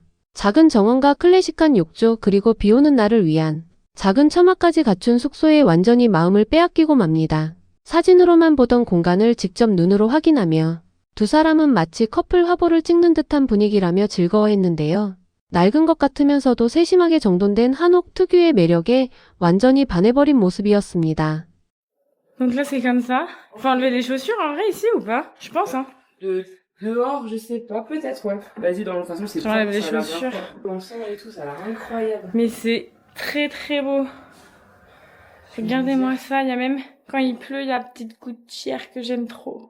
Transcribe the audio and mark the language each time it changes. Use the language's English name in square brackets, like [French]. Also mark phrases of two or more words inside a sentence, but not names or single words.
[Korean] 작은 정원과 클래식한 욕조 그리고 비오는 날을 위한 작은 처마까지 갖춘 숙소에 완전히 마음을 빼앗기고 맙니다. 사진으로만 보던 공간을 직접 눈으로 확인하며 두 사람은 마치 커플 화보를 찍는 듯한 분위기라며 즐거워했는데요. 낡은 것 같으면서도 세심하게 정돈된 한옥 특유의 매력에 완전히 반해버린 모습이었습니다. [French] Donc là, c'est comme ça. Faut enlever les chaussures en vrai ici ou pas? Je pense, hein. Dehors, je sais pas, peut-être, ouais. Vas-y, dans le façon, c'est J'enlève les ça a l'air chaussures. bien pensé et tout, ça a l'air incroyable. Mais c'est très très beau. Regardez-moi ça, il y a même, quand il pleut, il y a petite gouttière que j'aime trop.